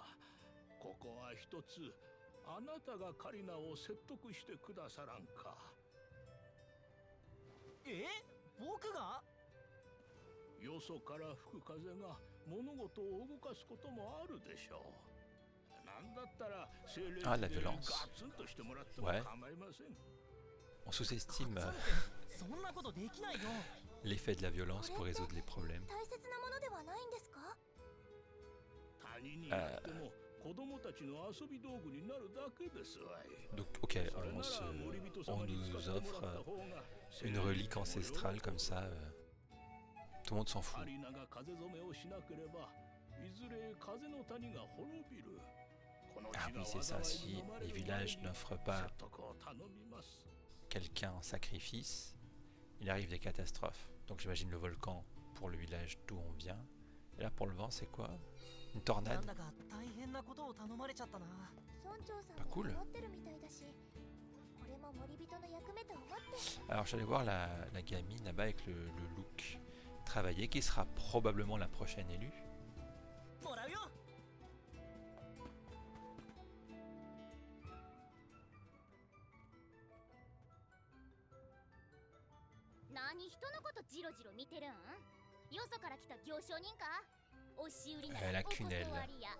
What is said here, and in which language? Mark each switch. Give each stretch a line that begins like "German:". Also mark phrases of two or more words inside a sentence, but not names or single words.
Japanese: ここは一つあなたがカリナを説得してくださらんか。僕が？よそから吹く風が物事を動かすこともあるでしょう。なんだったら精霊でガ
French: Ah, la violence.
Japanese: ツンとしてもらっても
French: Ouais.
Japanese: 構いません。
French: On sous-estime
Japanese: そんなことできないよ。
French: l'effet de la violence pour résoudre les problèmes.
Japanese: 大切なものではないんですか？他人にやっても子供たちの遊び道具になるだけですわい。
French: Donc, ok, on nous offre une relique ancestrale comme ça. Tout le monde s'en fout.
Japanese: カリナが風染めをしなければいずれ風の谷が滅びる。
French: Ah oui, c'est ça, si les villages n'offrent pas quelqu'un en sacrifice, il arrive des catastrophes. Donc j'imagine le volcan pour le village d'où on vient. Et là pour le vent, c'est quoi? Une tornade?
Japanese: なんだか大変なことを頼まれちゃったな。村長さん
French: Pas
Japanese: も
French: cool.
Japanese: 持ってるみたいだし、これも森人の役目と思って。
French: Alors je suis allé voir la gamine là-bas avec le look travaillé, qui sera probablement la prochaine élue.
Japanese: もらうよ。何人のことジロジロ見てるん？よそから来た行商人か？押し売りならお断りや。